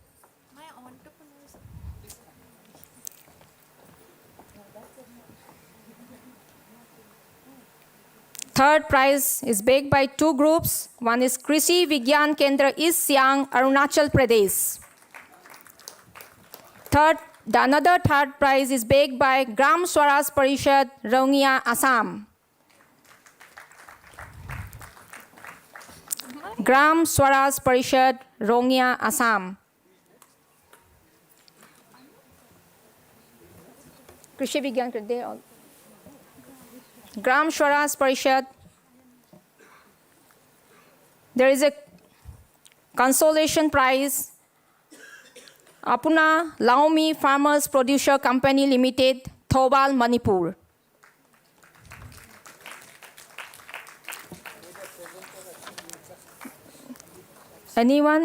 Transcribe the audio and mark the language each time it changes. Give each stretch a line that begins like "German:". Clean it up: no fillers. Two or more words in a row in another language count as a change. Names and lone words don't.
English: Third prize is backed by two groups. One is Krishi Vigyan Kendra East Siang, Arunachal Pradesh. Another third prize is backed by Gram Swaraj Parishad, Raungia, Assam. Gram Swaraj Parishad, Raungia, Assam. Krishi Vigyan Kendra. Gram Swaraj Parishad. There is a consolation prize. Apuna Laomi Farmers Producer Company Limited, Thobal, Manipur. Anyone?